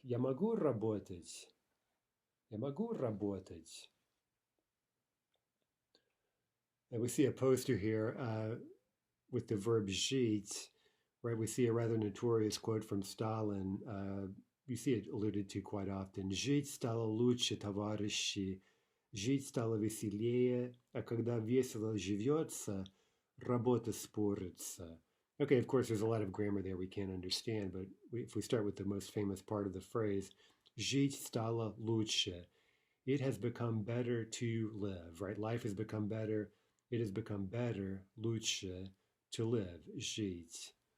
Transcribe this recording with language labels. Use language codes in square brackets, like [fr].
[ru] Я могу работать. Я могу работать. [en] And we see a poster here with the verb жить, right? We see a rather notorious quote from Stalin. You see it alluded to quite often. [ru] Жить стало лучше, товарищи. Жить стало веселее, а когда весело живется, работа спорится. [en] Okay, of course, there's a lot of grammar there we can't understand, but if we start with the most famous part of the phrase, [ru] жить стало лучше. [en] It has become better to live, right? Life has become better. It has become better, лучше, to live, жить.